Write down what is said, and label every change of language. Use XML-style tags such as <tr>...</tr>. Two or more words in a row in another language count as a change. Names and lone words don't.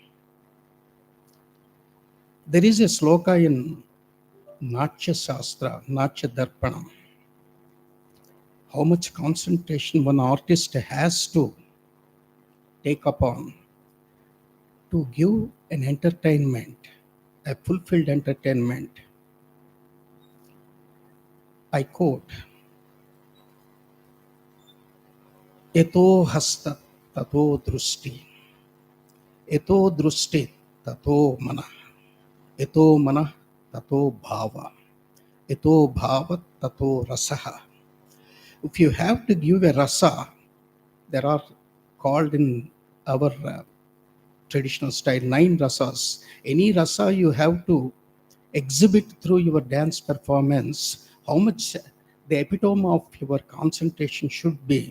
<en>There is a sloka in Natya Shastra, Natya Darpanam, how much concentration one artist has to take upon to give an entertainment, a fulfilled entertainment. I quote,</en> <sa>Eto hasta tato drusti, eto drusti tato mana, eto mana tato bhava, eto bhava tato rasaha.</sa> <en>If you have to give a rasa, there are called in our traditional style 9 rasas. Any rasa you have to exhibit through your dance performance, how much the epitome of your concentration should be.</en>